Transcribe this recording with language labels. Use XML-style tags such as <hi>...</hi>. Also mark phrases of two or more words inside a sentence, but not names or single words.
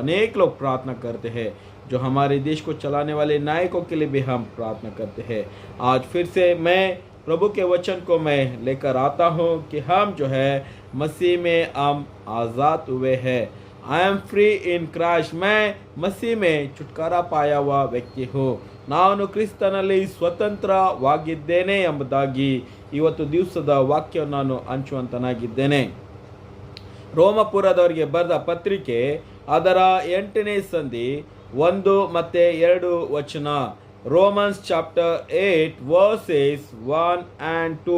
<hi>अनेक लोग प्रार्थना करते हैं, जो हमारे देश को चलाने वाले नायकों के लिए भी हम प्रार्थना करते हैं. आज फिर से मैं प्रभु के वचन को मैं लेकर आता हूँ कि हम जो है मसीह में हम आज़ाद हुए हैं.</hi> <en>I am free in Christ.</en> <hi>मैं मसीह में छुटकारा पाया हुआ व्यक्ति हूँ.</hi> <kn>ನಾನು ಕ್ರಿಸ್ತನಲ್ಲಿ ಸ್ವತಂತ್ರವಾಗಿದ್ದೇನೆ ಎಂಬುದಾಗಿ ಇವತ್ತು ದಿವಸದ ವಾಕ್ಯವನ್ನು ನಾನು ಹಂಚುವಂತನಾಗಿದ್ದೇನೆ. ರೋಮಪುರದವರಿಗೆ ಬರೆದ ಪತ್ರಿಕೆ ಅದರ 8ನೇ ಸಂಧಿ 1 ಮತ್ತು 2 ವಚನ.</kn> <en>Romans chapter 8 verses 1 and 2.</en>